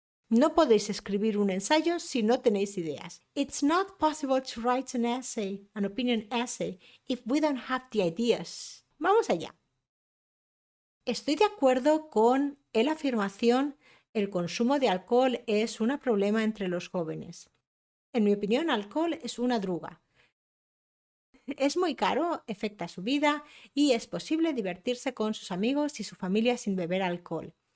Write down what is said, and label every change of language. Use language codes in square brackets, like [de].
[es] No podéis escribir un ensayo si no tenéis ideas. [en] It's not possible to write an opinion essay, if we don't have the ideas. [es] Vamos allá. Estoy de acuerdo con la afirmación: el consumo de alcohol es un problema entre los jóvenes. En mi opinión, el alcohol es una droga. Es muy caro, afecta su vida y es posible divertirse con sus amigos y su familia sin beber alcohol.